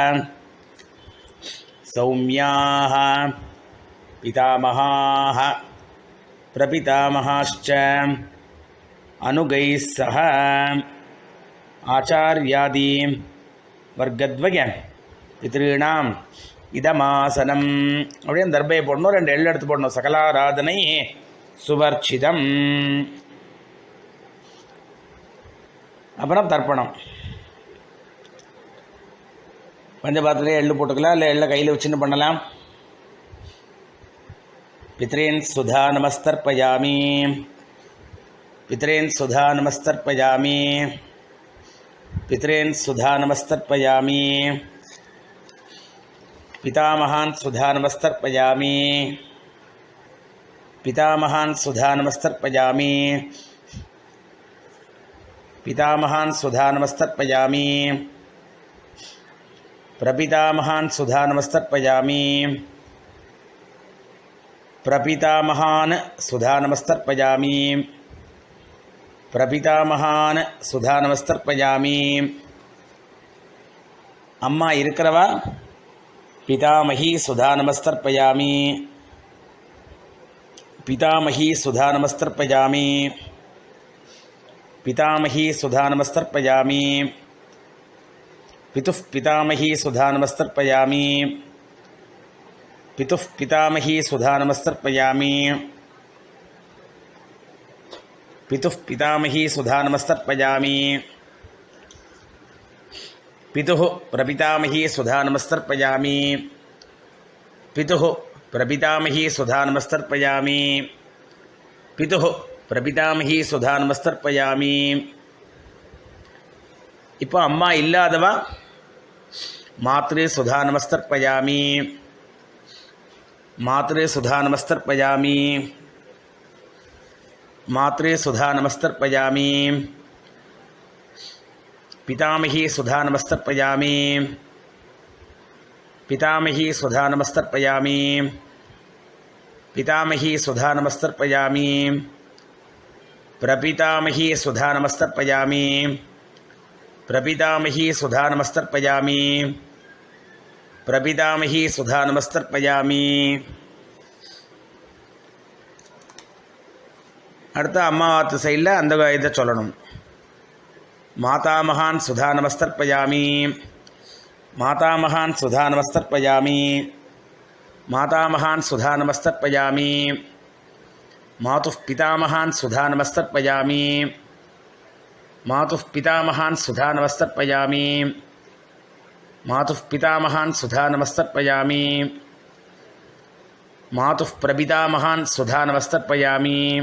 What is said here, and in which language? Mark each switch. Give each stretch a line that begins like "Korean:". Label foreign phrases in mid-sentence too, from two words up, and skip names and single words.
Sanskrit: सौम्याः पितामहाः प्रपितामहाश्च अनुगैः सह आचार्यादि वर्गद्वय पितृणाम् इदमासनम्.
Tamil: அப்படியே அந்த தர்பையை போடணும், 2 எள்ளு எடுத்து போடணும். சகலாராதனை சுவர்ச்சிதம். அப்புறம் தர்ப்பணம். பஞ்சபாத்திரத்திலே எள்ளு போட்டுக்கலாம், இல்லை எள்ளை கையில் வச்சுன்னு பண்ணலாம்.
Sanskrit: पितॄन् सुधा नमस्तर्पयामि पितॄन् सुधा नमस्तर्पयामि पितॄन् सुधा नमस्तर्पयामि पितामहान् सुधा नमस्तर्पयामि पितामहान् सुधा नमस्तर्पयामि पितामहान् सुधा नमस्तर्पयामि प्रपितामहान् सुधा नमस्तर्पयामि प्रपितामहान् सुधा नमस्तर्पयामि प्रपितामहान् सुधा नमस्तर्पयामि.
Tamil: அம்மா இருக்கிறவா
Sanskrit: पितामही सुधा नमस्तर्पयामि पितामही सुधा नमस्तर्पयामि पितामही सुधा नमस्तर्पयामि पितुः पितामही सुधा नमस्तर्पयामि पितुः पितामही सुधा नमस्तर्पयामि पितुः पितामही सुधा नमस्तर्पयामि पितुः प्रपितामही सुधा नमस्तर्पयामि पितुः प्रपितामही सुधा नमस्तर्पयामि पितुः प्रपितामही सुधा नमस्तर्पयामि.
Tamil: இப்போ அம்மா இல்லாதவா
Sanskrit: मातृ सुधा नमस्तर्पयामि मातृ सुधा नमस्तर्पयामि मात्रे सुधा नमस्तर्पयामि पितामही सुधा नमस्तर्पयामि पितामही सुधा नमस्तर्पयामि पितामही सुधा नमस्तर्पयामि प्रपितामही सुधा नमस्तर्पयामि प्रपितामही सुधा नमस्तर्पयामि प्रपितामही सुधा नमस्तर्पयामि.
Tamil: அடுத்து அம்மாவாத்து சைடில் அந்த இதை சொல்லணும்.
Sanskrit: मातामहान् सुधा नमस्तर्पयामि मातामहान् सुधा नमस्तर्पयामि मातामहान् सुधा नमस्तर्पयामि मातुः पितामहान् सुधा नमस्तर्पयामि मातुः पितामहान् सुधा नमस्तर्पयामि मातुः पितामहान् सुधा नमस्तर्पयामि मातुः प्रपितामहान् सुधा नमस्तर्पयामि